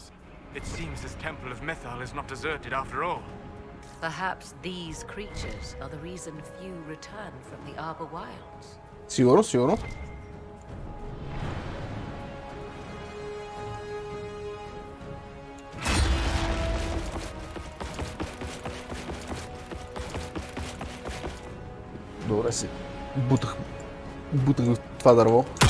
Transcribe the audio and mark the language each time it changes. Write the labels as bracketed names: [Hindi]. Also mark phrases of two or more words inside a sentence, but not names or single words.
[English] It seems this temple of Mythal is not deserted after all. Perhaps these creatures are the reason few return from the Arbor Wilds. [Bulgarian] Сигурно, сигурно. Добре си. Бутах в това дърво.